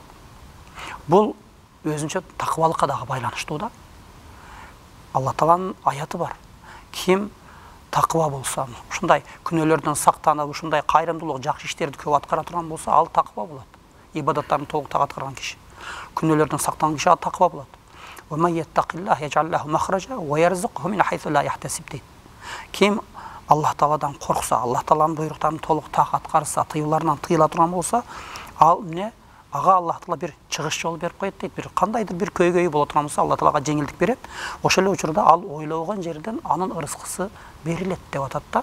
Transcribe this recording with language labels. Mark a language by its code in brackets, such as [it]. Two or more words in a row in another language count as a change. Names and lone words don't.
[ky] Бул өзүнчө такыбалыкка дагы байланыштуу да. Алла Тааланын аяты бар. Ким такыба болсо, ушундай күнөөлөрдөн сактанып, ушундай кайрымдуулук, жакшы иштерди көп аткара турган болсо, ал такыба болот. Ибадаттарын толуктап аткарган киши. Күнөөлөрдөн сактанган киши такыба болот. [ar] وَمَن يَتَّقِ اللَّهَ يَجْعَل لَّهُ مَخْرَجًا وَيَرْزُقْهُ مِنْ حَيْثُ لَا يَحْتَسِبُ дейт. [ky] Ким Аллах Тааладан коркса, Аллах Тааланын буйруктарын толук так аткарса, тыюуларынан тыйыла турган болсо, ал ага Аллах Таала бир чыгыш жол берип коет дейт. Бир кандайдыр бир көйгөйү боло турган болсо, Аллах Таалага жеңилдик берет. Ошол эле учурда ал ойлогон жерден анын ырыскысы берилет деп атат да.